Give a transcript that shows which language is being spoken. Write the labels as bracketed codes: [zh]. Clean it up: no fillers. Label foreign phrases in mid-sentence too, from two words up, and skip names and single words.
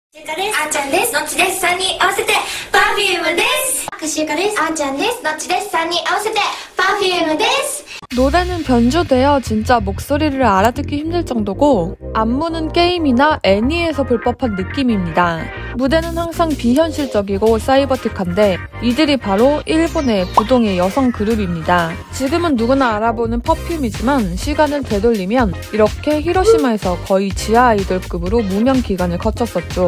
[ja] あーちゃんです。のちです。さんに合わせて Perfume です。くしゆかです。あーちゃんです。のちです。さんに合わせて Perfumeです。 [ko] 노래는 변주되어 진짜 목소리를 알아듣기 힘들 정도고 안무는 게임이나 애니에서 볼 법한 느낌입니다. 무대는 항상 비현실적이고 사이버틱한데 이들이 바로 일본의 부동의 여성 그룹입니다. 지금은 누구나 알아보는 퍼퓸이지만 시간을 되돌리면 이렇게 히로시마에서 거의 지하 아이돌급으로 무명 기간을 거쳤었죠.